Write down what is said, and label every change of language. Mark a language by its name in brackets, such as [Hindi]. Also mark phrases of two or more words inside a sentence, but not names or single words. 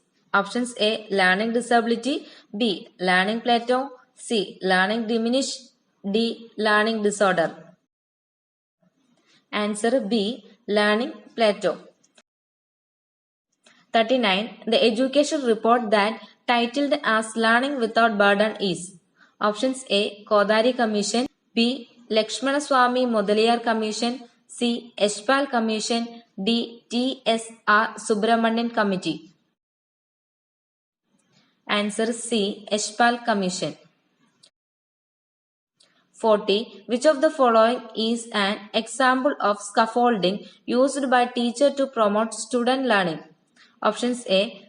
[English] Options A. Learning disability. B. Learning plateau. C. Learning diminish. D. Learning disorder. Answer B. Learning plateau. 39. The education report that titled as Learning Without Burden is. Options A. Kodari Commission. B. Lakshmanaswamy Mudaliar Commission. C. Yashpal Commission. D. T.S.R. Subramanian Committee. Answer C. Yashpal Commission. 40. Which of the following is an example of scaffolding used by teacher to promote student learning? Options A.